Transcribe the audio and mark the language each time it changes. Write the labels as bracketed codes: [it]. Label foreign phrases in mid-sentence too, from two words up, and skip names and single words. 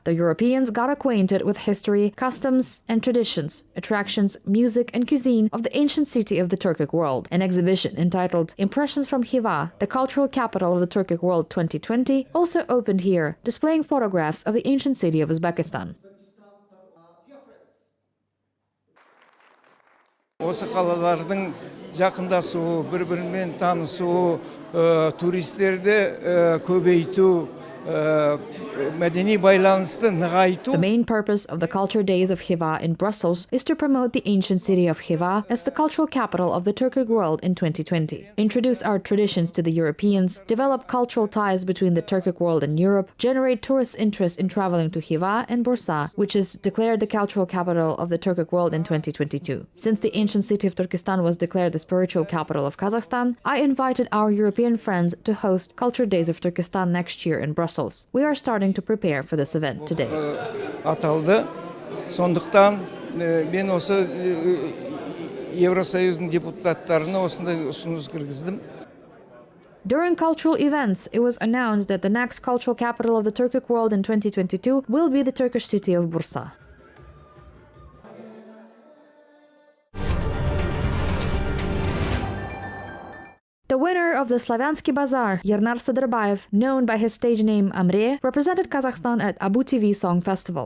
[en] The Europeans got acquainted with history, customs, and traditions, attractions, music, and cuisine of the ancient city of the Turkic world. An exhibition entitled Impressions from Khiva, the cultural capital of the Turkic world 2020, also opened here, displaying photographs of the ancient city of Uzbekistan. [kk] Осы қалалардың жақындасуы, бір-бірімен танысуы, туристерді көбейту, мәдени байланысты нығайту. [en] The main purpose of the Culture Days of Khiva in Brussels is to promote the ancient city of Khiva as the cultural capital of the Turkic world in 2020. Introduce our traditions to the Europeans, develop cultural ties between the Turkic world and Europe, generate tourist interest in traveling to Khiva and Bursa, which is declared the cultural capital of the Turkic world in 2022. Since the ancient city of Turkestan was declared the spiritual capital of Kazakhstan, I invited our European friends to host Culture Days of Turkestan next year in Brussels. We are starting to prepare for this event today. [kk] Аталды. Сондықтан мен осы Евросоюздың депутаттарына осындай ұсыныс кіргіздім. [en] During cultural events, it was announced that the next cultural capital of the Turkic world in 2022 will be the Turkish city of Bursa. The winner of the Slaviansky Bazaar, Yernar Sadırbayev, known by his stage name AMRE, represented Kazakhstan at Abu TV Song Festival.